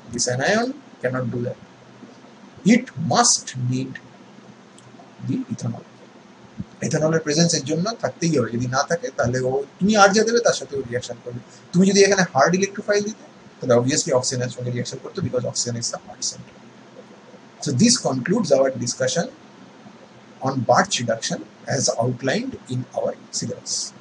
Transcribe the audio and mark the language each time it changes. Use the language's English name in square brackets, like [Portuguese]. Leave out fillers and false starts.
[English] This anion cannot do that. It must need the ethanol. [Bangla] ইথানলের প্রেজেন্সের জন্য থাকতেই হবে, যদি না থাকে তাহলে ও তুমি আর যা দেবে তার সাথে ও রিয়াকশন করবে। তুমি যদি এখানে হার্ড ইলেকট্রোফাইল দিতে তাহলে অবভিয়াসলি অক্সিজেনের সঙ্গে রিয়াকশন করতে, [English] Because oxygen is the hard centre. So this concludes our discussion on Barch reduction as outlined in our syllabus.